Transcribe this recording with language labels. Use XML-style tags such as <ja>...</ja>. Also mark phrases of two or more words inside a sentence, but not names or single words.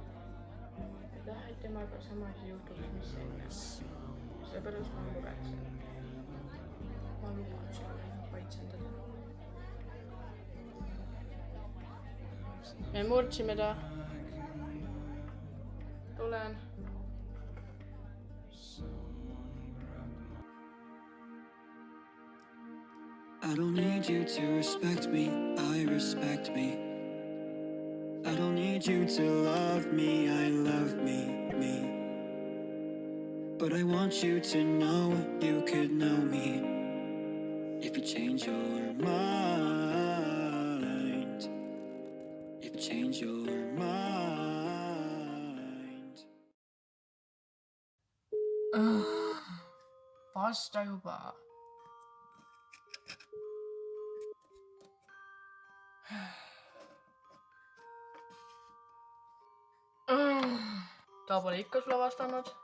<et>Ja taha, et temaga samas juhtuks, mis enne. Seepärast ma muretsen. Ma luban sulle, et ma paitsen teda. Me murdsime ta. Tulen.</et> <en>I don't need you to respect me, I respect me. I don't need you to love me, I love me. But I want you to know you could know me if you change your mind. If you change your mind.</en> <et>Vasta juba. Ta pole ikka sulle vastanud.</et>